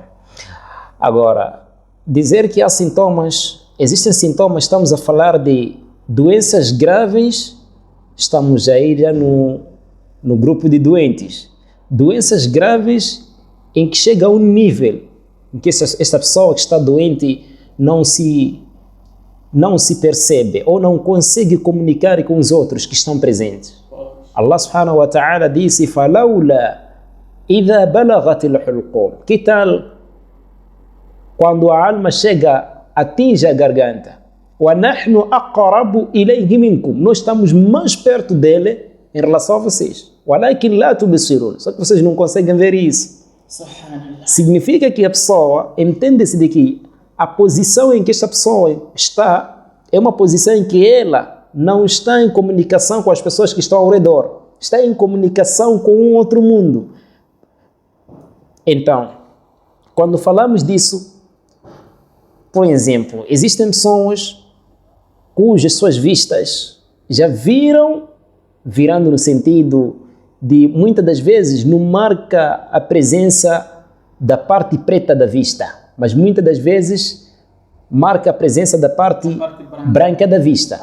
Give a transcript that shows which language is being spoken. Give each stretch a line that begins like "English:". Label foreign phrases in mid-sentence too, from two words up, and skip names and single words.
Portuguese: Agora, dizer que há sintomas, existem sintomas, estamos a falar de doenças graves, estamos aí já no grupo de doentes. Doenças graves em que chega a um nível em que esta pessoa que está doente não se percebe ou não consegue comunicar com os outros que estão presentes.
Arabic: الله سبحانه وتعالى disse: فَلَوْلَا إِذَا بَلَغَتِ الْحُلْقُومِ.
Portuguese: Que tal quando a alma chega, atinge a garganta?
Arabic: وَنَحْنُ أَقْرَبُ إِلَيْهِ مِنْكُمْ.
Portuguese: Nós estamos mais perto dele em relação a vocês.
Arabic: وَلَكِنْ لَا تُبْصِرُونَ.
Portuguese: Só que vocês não conseguem ver isso. Significa que a pessoa entende-se de que a posição em que esta pessoa está é uma posição em que ela não está em comunicação com as pessoas que estão ao redor. Está em comunicação com um outro mundo. Então, quando falamos disso, por exemplo, existem pessoas cujas suas vistas já virando no sentido de, muitas das vezes, não marca a presença da parte preta da vista, mas muitas das vezes marca a presença da parte branca da vista.